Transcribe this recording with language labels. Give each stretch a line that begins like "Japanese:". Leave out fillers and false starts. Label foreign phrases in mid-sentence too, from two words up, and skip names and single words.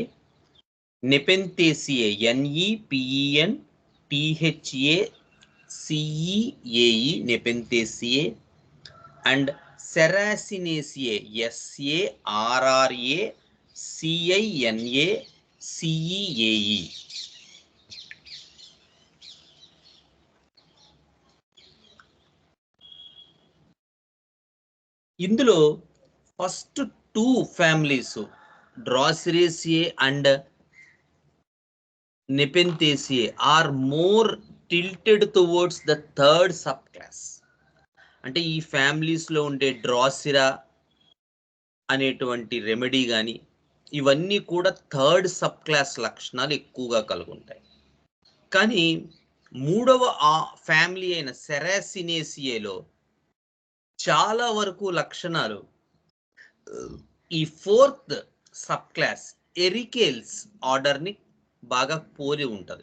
English: Nepenthaceae, Nepenthaceae, Nepenthaceae, and Serracinaceae, Sarracinaceae. ఇందులో first 2 families Droseraceae and Nepenthaceae are more tilted towards the third subclass.
Telugu: అంటే ఈ ఫ్యామిలీస్ లో ఉండే డ్రాసిరా అనేటువంటి రెమెడీ కానీ ఇవన్నీ కూడా
English: third sub class
Telugu: లక్షణాలు ఎక్కువగా కలిగి ఉంటాయి. కానీ మూడవ ఫ్యామిలీ అయిన సెరాసినేసియేలో చాలా వరకు లక్షణాలు ఈ
English: fourth sub class Ericales order
Telugu: ని బాగా పోలి ఉంటది.